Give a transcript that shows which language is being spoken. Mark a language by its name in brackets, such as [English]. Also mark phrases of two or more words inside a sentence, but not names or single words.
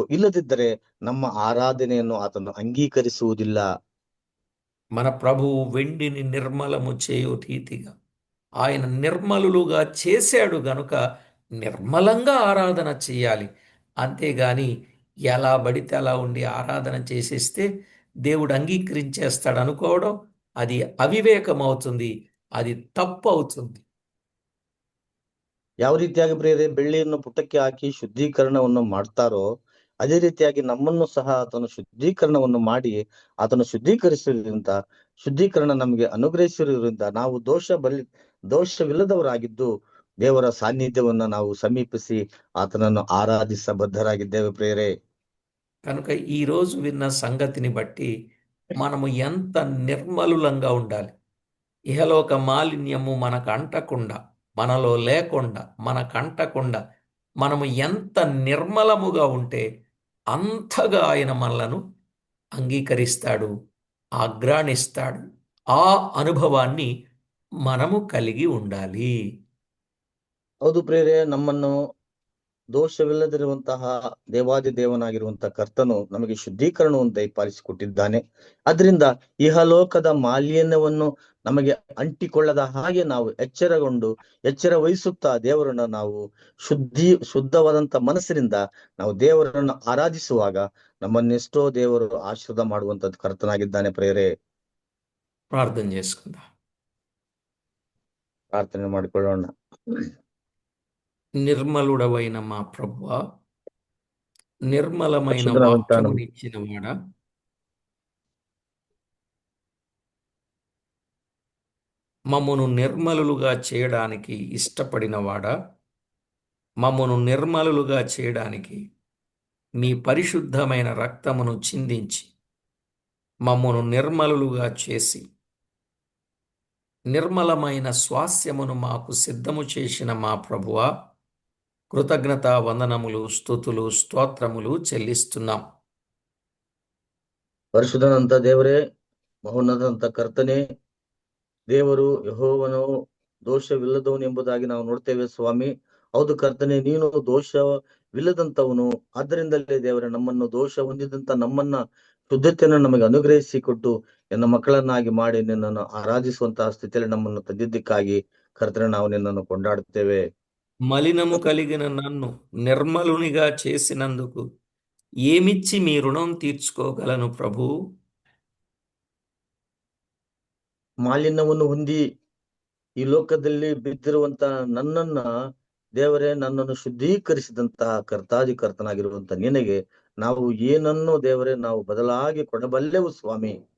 [Kannada] ಇಲ್ಲದಿದ್ದರೆ ನಮ್ಮ ಆರಾಧನೆಯನ್ನು ಆತನು ಅಂಗೀಕರಿಸುವುದಿಲ್ಲ. [Telugu] మన ప్రభువు వెండిని నిర్మలము చేయు రీతిగా ఆయన నిర్మలులుగా చేశాడు గనుక నిర్మలంగా ఆరాధన చేయాలి. అంతేగాని ఎలా పడితే అలా ఉండి ఆరాధన చేసేస్తే దేవుడు అంగీకరించేస్తాడు అనుకోవడం, అది అవివేకం అవుతుంది, అది తప్పు అవుతుంది. [Kannada] ಯಾವ ರೀತಿಯಾಗಿ ಪ್ರೇರೆ ಬೆಳ್ಳಿಯನ್ನು ಪುಟಕ್ಕೆ ಹಾಕಿ ಶುದ್ಧೀಕರಣವನ್ನು ಮಾಡ್ತಾರೋ ಅದೇ ರೀತಿಯಾಗಿ ನಮ್ಮನ್ನು ಸಹ ಆತನು ಶುದ್ಧೀಕರಣವನ್ನು ಮಾಡಿ ಆತನು ಶುದ್ಧೀಕರಣ ನಮಗೆ ಅನುಗ್ರಹಿಸಿರುವುದರಿಂದ ನಾವು ದೋಷವಿಲ್ಲದವರಾಗಿದ್ದು ದೇವರ ಸಾನ್ನಿಧ್ಯವನ್ನ ನಾವು ಸಮೀಪಿಸಿ ಆತನನ್ನು ಆರಾಧಿಸ ಬದ್ಧರಾಗಿದ್ದೇವೆ ಪ್ರೇರೆ. [Telugu] కనుక ఈ రోజు విన్న సంగతిని బట్టి మనము ఎంత నిర్మలులంగా ఉండాలి. ఇహలోక మాలిన్యము మనకు అంటకుండా, మనలో లేకుండా, మనకు అంటకుండా మనము ఎంత నిర్మలముగా ఉంటే అంతగా ఆయన మనలను అంగీకరిస్తాడు, ఆగ్రాణిస్తాడు. ఆ అనుభవాన్ని మనము కలిగి ఉండాలి. [Kannada] ಹೌದು ಪ್ರೇರೆ, ನಮ್ಮನ್ನು ದೋಷವಿಲ್ಲದಿರುವಂತಹ ದೇವಾದಿ ದೇವನಾಗಿರುವಂತಹ ಕರ್ತನು ನಮಗೆ ಶುದ್ಧೀಕರಣವನ್ನು ದಯಪಾಲಿಸಿಕೊಟ್ಟಿದ್ದಾನೆ. ಅದರಿಂದ ಇಹಲೋಕದ ಮಾಲಿನ್ಯವನ್ನು ನಮಗೆ ಅಂಟಿಕೊಳ್ಳದ ಹಾಗೆ ನಾವು ಎಚ್ಚರ ವಹಿಸುತ್ತಾ ದೇವರನ್ನ ನಾವು ಶುದ್ಧವಾದಂತ ಮನಸ್ಸಿನಿಂದ ನಾವು ದೇವರನ್ನು ಆರಾಧಿಸುವಾಗ ನಮ್ಮನ್ನೆಷ್ಟೋ ದೇವರು ಆಶೀರ್ವಾದ ಮಾಡುವಂತದ್ದು ಕರ್ತನಾಗಿದ್ದಾನೆ. ಪ್ರೇರೆ, [Telugu] ప్రార్థన చేసుకుందాం. [Kannada] ಪ್ರಾರ್ಥನೆ ಮಾಡಿಕೊಳ್ಳೋಣ. [Telugu] నిర్మలుడవైన మా ప్రభువా, నిర్మలమైన పరిశుద్ధవంత వాక్యమునిచ్చిన వాడ, మమ్మను నిర్మలులుగా చేయడానికి ఇష్టపడినవాడ, మమ్మను నిర్మలులుగా చేయడానికి మీ పరిశుద్ధమైన రక్తమును చిందించి మమ్మను నిర్మలులుగా చేసి నిర్మలమైన స్వాస్యమును మాకు సిద్ధము చేసిన మా ప్రభువా, కృతజ్ఞత వందనములు, స్తుతులు, స్తోత్రములు చెల్లిస్తున్నాం. [Kannada] ಪರಿಶುದ್ಧನಂತ ದೇವರೇ, ಮಹೋನ್ನತಂತ ಕರ್ತನೆ, ದೇವರು ಯೆಹೋವನು ದೋಷವಿಲ್ಲದವನು ಎಂಬುದಾಗಿ ನಾವು ನೋಡ್ತೇವೆ ಸ್ವಾಮಿ. ಹೌದು ಕರ್ತನೆ, ನೀನು ದೋಷವಿಲ್ಲದಂತವನು. ಆದ್ದರಿಂದಲೇ ದೇವರೇ, ನಮ್ಮನ್ನು ದೋಷ ಹೊಂದಿದಂತ ನಮ್ಮನ್ನ ಶುದ್ಧತೆಯನ್ನು ನಮಗೆ ಅನುಗ್ರಹಿಸಿಕೊಟ್ಟು ನಿನ್ನ ಮಕ್ಕಳನ್ನಾಗಿ ಮಾಡಿ ನಿನ್ನನ್ನು ಆರಾಧಿಸುವಂತಹ ಸ್ಥಿತಿಯಲ್ಲಿ ನಮ್ಮನ್ನು ತಂದಿದ್ದಕ್ಕಾಗಿ ಕರ್ತನೆ ನಾವು ನಿನ್ನನ್ನು ಕೊಂಡಾಡುತ್ತೇವೆ. [Telugu] మలినము కలిగిన నన్ను నిర్మలునిగా చేసినందుకు ఏమిచ్చి మీ రుణం తీర్చుకోగలను ప్రభు? [Kannada] ಮಾಲಿನ್ಯವನ್ನು ಹೊಂದಿ ಈ ಲೋಕದಲ್ಲಿ ಬಿದ್ದಿರುವಂತ ನನ್ನನ್ನ ದೇವರೇ, ನನ್ನನ್ನು ಶುದ್ಧೀಕರಿಸಿದಂತಹ ಕರ್ತನಾಗಿರುವಂತ ನಿನಗೆ ನಾವು ಏನನ್ನು ದೇವರೇ ನಾವು ಬದಲಾಗಿ ಕೊಡಬಲ್ಲೆವು ಸ್ವಾಮಿ.